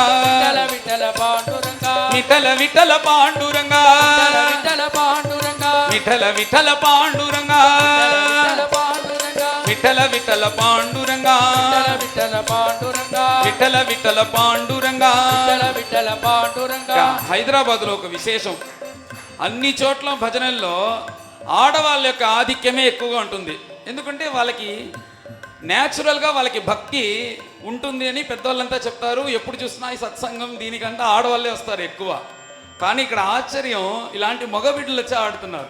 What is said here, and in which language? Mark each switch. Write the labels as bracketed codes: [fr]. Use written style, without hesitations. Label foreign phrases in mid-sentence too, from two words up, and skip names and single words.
[mr] विठल पांडुरंगा विठल विठल पांडुरंगा विठल पांडुरंगा विठल विठल पांडुरंगा विठल विठल पांडुरंगा विठल विठल पांडुरंगा विठल विठल पांडुरंगा [te] విఠల విఠల పాండురంగా విఠల పాండురంగా హైదరాబాద్లో ఒక విశేషం, అన్ని చోట్ల భజనల్లో ఆడవాళ్ళ యొక్క ఆధిక్యమే ఎక్కువగా ఉంటుంది. ఎందుకంటే వాళ్ళకి న్యాచురల్గా వాళ్ళకి భక్తి ఉంటుంది అని పెద్దవాళ్ళంతా చెప్తారు. ఎప్పుడు చూసినా ఈ సత్సంగం దీనికంటే ఆడవాళ్ళే వస్తారు ఎక్కువ. కానీ ఇక్కడ ఆశ్చర్యం, ఇలాంటి మగ బిడ్డలు వచ్చి ఆడుతున్నారు.